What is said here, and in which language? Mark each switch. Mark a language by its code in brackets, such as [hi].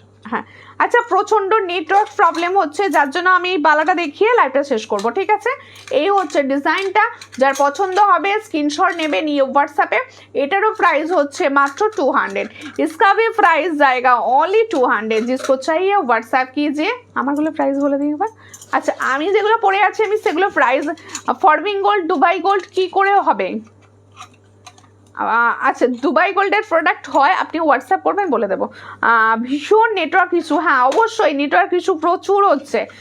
[bn] হ্যাঁ আচ্ছা, প্রচণ্ড নেটওয়ার্ক প্রবলেম হচ্ছে, যার জন্য আমি এই বালাটা দেখিয়ে লাইভটা শেষ করব, ঠিক আছে। এই হচ্ছে ডিজাইনটা, যার পছন্দ হবে স্ক্রিনশট নেবে, নিয়ে হোয়াটসঅ্যাপে। এটারও প্রাইস হচ্ছে মাত্র 200, [hi] इसका भी प्राइस जाएगा ओनली 200। जिसको चाहिए व्हाट्सएप कीजिए। [bn] আমারগুলো প্রাইস বলে দিই এবার। আচ্ছা আমি যেগুলো পরে আছি আমি সেগুলো price, forming gold Dubai gold কি করে হবে, আচ্ছা দুবাই গোল্ডের প্রোডাক্ট হয়, আপনি হোয়াটসঅ্যাপ করবেন বলে দেবো। ভীষণ নেটওয়ার্ক ইস্যু, হ্যাঁ অবশ্যই নেটওয়ার্ক ইস্যু প্রচুর হচ্ছে।